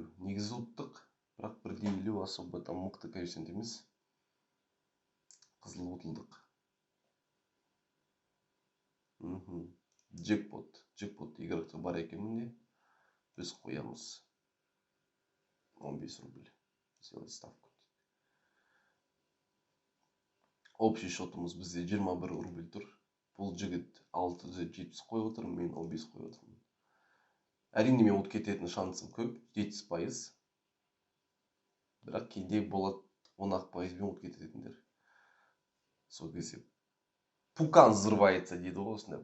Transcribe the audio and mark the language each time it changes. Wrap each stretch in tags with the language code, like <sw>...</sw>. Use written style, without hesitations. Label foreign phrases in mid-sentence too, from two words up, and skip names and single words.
<kk>Негізі ұттық, бірақ 1,50</kk> <ru>особо там</ru> <kk>мықты коэффициент емес. Қызыл ұтылдық. Джекпот игрокта бар екенмін де. Біз қоямыз 15 рубль.</kk> <ru>Сделать ставку. Общий счетымыз</ru> <kk>бізде 21 рубль тұр. Бұл жігіт 670 қойып отыр, мен 15 қойып отырмын. Әрине мен ұтып кететін шансым көп, 70%. Бірақ кейде болады 10% мен ұтып кететіндер. Сол кезде</kk> <ru>пукан взрывается</ru> <kk>дейді ғой осында.</kk>